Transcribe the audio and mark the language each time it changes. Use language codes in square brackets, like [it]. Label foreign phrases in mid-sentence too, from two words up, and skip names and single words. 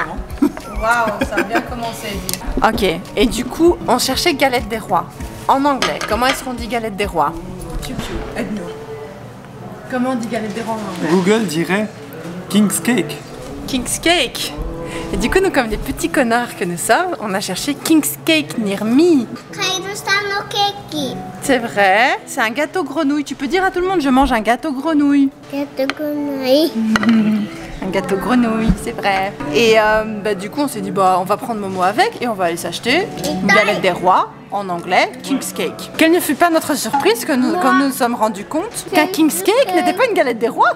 [fr] Waouh, ça a bien commencé. Ok, et du coup, on cherchait galette des rois. En anglais, comment est-ce qu'on dit galette des rois? Piu, aide-nous. Comment on dit galette des rois en anglais? Google dirait [en] King's Cake. King's Cake. [fr] Et du coup, nous, comme des petits connards que nous sommes, on a cherché [en] King's Cake near me. [ja] カエルさんのケーキ. [fr] C'est vrai, c'est un gâteau grenouille. Tu peux dire à tout le monde, je mange un gâteau grenouille. Yatakonai. Un gâteau grenouille, c'est vrai. Et du coup, on s'est dit, bah, on va prendre Momo avec et on va aller s'acheter une galette des rois, en anglais, [en] King's Cake. [fr] Quelle ne fut pas notre surprise quand nous nous sommes rendus compte qu'un [en] King's Cake [fr] n'était pas une galette des rois.